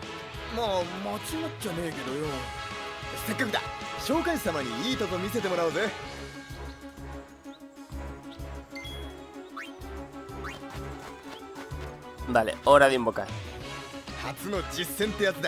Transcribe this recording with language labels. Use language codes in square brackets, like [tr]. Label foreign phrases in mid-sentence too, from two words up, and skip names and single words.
[ja] まあ間違っちゃねえけどよ。せっかくだ、召喚師様にいいとこ見せてもらおうぜ。 [es] Vale, hora de invocar. [ja] 初の実戦ってやつだ。